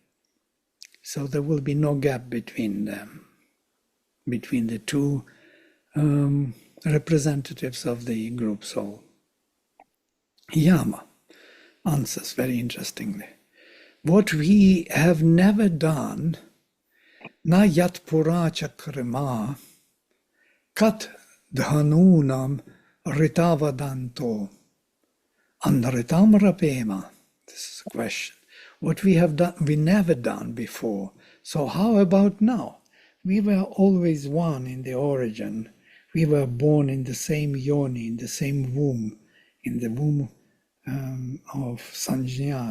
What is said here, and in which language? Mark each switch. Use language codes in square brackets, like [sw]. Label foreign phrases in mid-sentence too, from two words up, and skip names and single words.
[en] So there will be no gap between them, between the two representatives of the group soul. Yama answers very interestingly. What we have never done, [sa] न यत् पुरा चकृमा, कद् धनूनम् ऋतावदन्तो, अनृतं रपेम. [en] This is a question. What we have done, we never done before. So how about now? We were always one in the origin. We were born in the same yoni, in the same womb, in the womb of Sanjna.